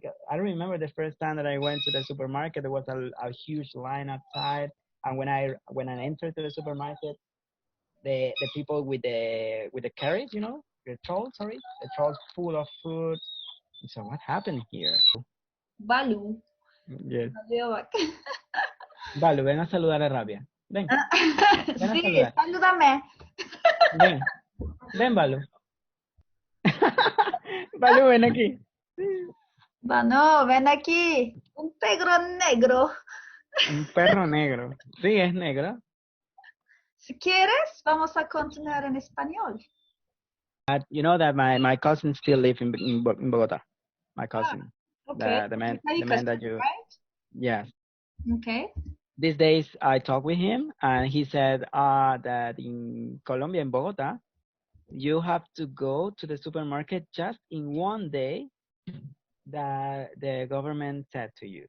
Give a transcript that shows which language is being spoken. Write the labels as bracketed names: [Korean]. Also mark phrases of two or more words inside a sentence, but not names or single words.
[English] I remember the first time that I went to the supermarket, there was a huge line outside, and when I entered to the supermarket, the people with the carriage, the trolls, sorry, the trolls full of food. So what happened here? Balu. Yes. [Turkish] Diyor bak. [Spanish] Vale, ven a saludar a Rabia. Ven a Sí, saludar. salúdame. Ven, ven, Balu. Balu, ven aquí. Bueno, ven aquí. Un perro negro. Un perro negro. Sí, es negro. Si quieres, vamos a continuar en español. [English] But you know that my cousin still live in Bogota. My Ah, cousin. okay. The man that you, Right? yes. Okay. These days I talked with him and he said that in Colombia, in Bogota, you have to go to the supermarket just in one day that the government said to you.